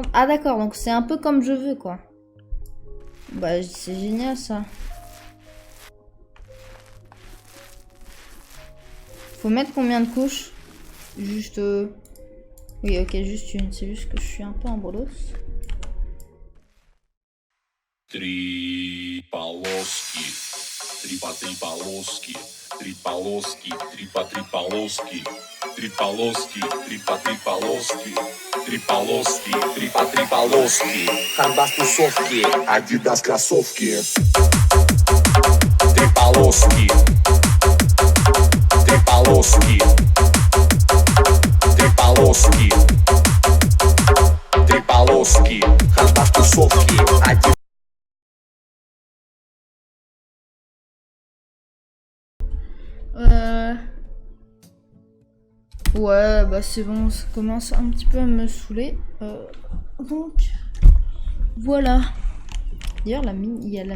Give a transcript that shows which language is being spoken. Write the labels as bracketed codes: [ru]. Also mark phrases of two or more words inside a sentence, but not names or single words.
[fr] Ah d'accord, donc c'est un peu comme je veux quoi. Bah c'est génial ça. Faut mettre combien de couches? Juste... Oui ok, juste une. C'est juste que je suis un peu en bolos. [ru] Три полоски, три полоски, три полоски, три полоски, три полоски, три полоски, три полоски, три полоски. Хандас тусовки, Адидас кроссовки. Три полоски, три полоски, три полоски, три полоски. Хандас тусовки, Адидас. [fr] Ouais, bah c'est bon, ça commence un petit peu à me saouler. Donc, voilà. D'ailleurs, la mine, il y a la...